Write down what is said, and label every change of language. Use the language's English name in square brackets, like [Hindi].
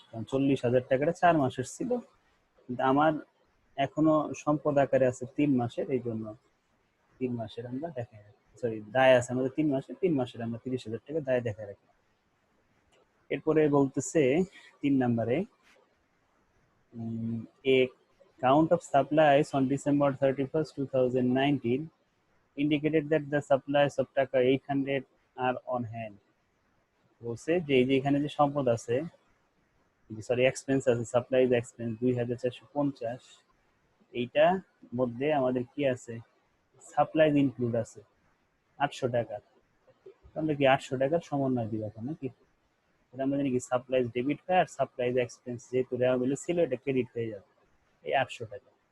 [Bangla] 40,000 টাকাটা 4 মাসের ছিল, কিন্তু আমার এখনো সম্পদ আকারে আছে 3 মাসের, এই জন্য 3 মাসের আমরা দেখাই রাখি, সরি দায় আছে আমাদের 3 মাসের, 3 মাসের আমরা 30,000 টাকা দায় দেখাই রাখি। এরপরে বলতেছে 3 নম্বরে, [English] a count of supplies on December 31st, 2019 indicated that the supplies of taka 800 are on hand। [Bangla] বলছে যে এই যে এখানে যে সম্পদ আছে, সরি এক্সপেন্স আছে, সাপ্লাইজ এক্সপেন্স 2,450, এইটা মধ্যে আমাদের কি আছে, সাপ্লাইজ ইনক্লুড আছে 800 টাকা। আমরা কি 800 টাকার সমন্বয় দিব এখন নাকি, এটা আমরা জানি কি সাপ্লাইজ ডেবিট হয়, আর সাপ্লাইজ এক্সপেন্স যেহেতু রেওয়াবিল ছিল এটা ক্রেডিট হয়ে যাবে, এই 800 টাকা।